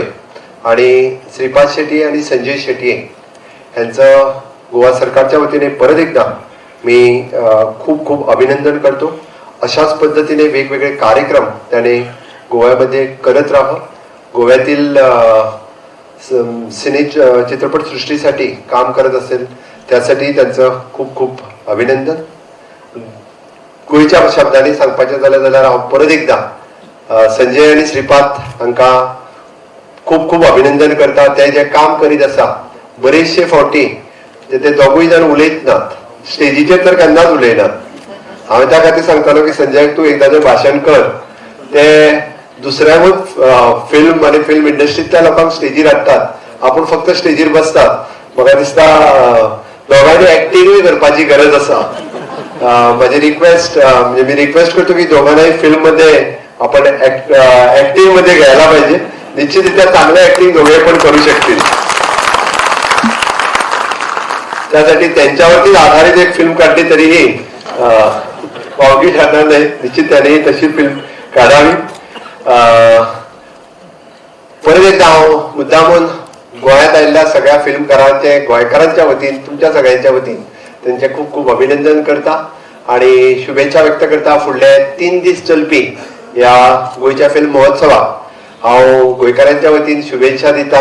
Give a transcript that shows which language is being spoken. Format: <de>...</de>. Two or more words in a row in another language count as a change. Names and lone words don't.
<mr>आणि श्रीपाद शेट्टी आणि संजय शेट्टी यांचं गोवा सरकारच्या वतीने परत एकदा मी खूप खूप अभिनंदन करतो. अशाच पद्धतीने वेगवेगळे कार्यक्रम त्याने गोव्यामध्ये करत राहावं. गोव्यातील सिने चित्रपट सृष्टीसाठी काम करत असेल त्यासाठी त्यांचं खूप खूप अभिनंदन.</mr> <kok>गोयच्या शब्दांनी सांगपाचें जाल्यार हांव परत एकदा संजय आणि श्रीपाद हांकां खूप खूप अभिनंदन करता. ते जे काम करीत आसा बरेचशे फावटी ते दोगूय जाण उलयत नात, स्टेजीचेर तर केन्नाच उलयनात. हांवें त्या खातीर सांगतालो की संजय तूं एकदाचें भाशण कर. ते दुसऱ्याकूच फिल्म आणि फिल्म इंडस्ट्रीतल्या लोकांक स्टेजीर हाडटात, आपूण फक्त स्टेजीर बसतात. म्हाका दिसता दोगांनी एक्टिंगूय करपाची गरज आसा.</kok> <mr>माझी रिक्वेस्ट म्हणजे मी रिक्वेस्ट करतो की दोघांनाही फिल्म मध्ये आपण ऍक्टिंग मध्ये घ्यायला पाहिजे. निश्चितरित्या चांगलं ऍक्टिंग दोघे पण करू शकतील. त्यासाठी त्यांच्यावरती आधारित एक फिल्म काढली तरीही वावगी ठरणार नाही. निश्चित त्यानेही तशी फिल्म काढावी.</mr> <kok>परत एकदा हांव मुद्दामून गोंयांत आयिल्ल्या सगळ्या फिल्मकारांचे गोंयकारांच्या वतीन तुमच्या सगळ्यांच्या वतीन त्यांचे खूप खूप अभिनंदन करता आणि शुभेच्छा व्यक्त करता. फुडले 3 दीस चलपी या गोयच्या फिल्म महोत्सवाक हांव गोंयकारांच्या वतीन शुभेच्छा दिता.</kok>